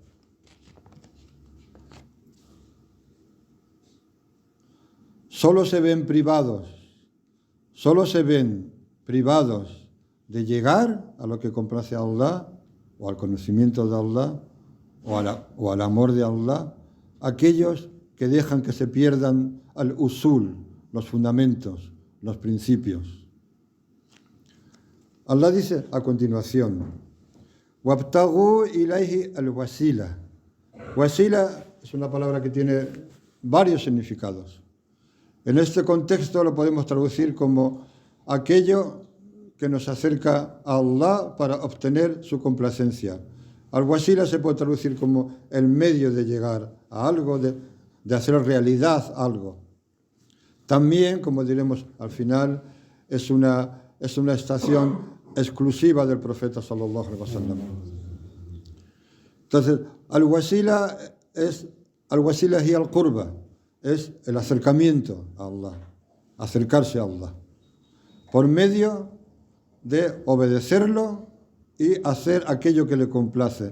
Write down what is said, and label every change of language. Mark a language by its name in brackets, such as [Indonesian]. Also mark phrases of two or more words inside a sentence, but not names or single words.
[Spanish] Solo se ven privados de llegar a lo que complace a Allah, o al conocimiento de Allah, o al amor de Allah, aquellos que dejan que se pierdan al usul, los fundamentos, los principios. Allah dice a continuación: [Arabic] وابتغوا إليه الوسيلة. [Spanish] Wasila es una palabra que tiene varios significados. En este contexto lo podemos traducir como aquello que nos acerca a Allah para obtener su complacencia. Al-wasila se puede traducir como el medio de llegar a algo, de hacer realidad algo. También, como diremos al final, es una estación exclusiva del profeta [Arabic] صلى الله عليه وسلم. [Spanish] Entonces, al-wasila y al-qurba, es el acercamiento a Allah, acercarse a Allah, por medio de obedecerlo y hacer aquello que le complace.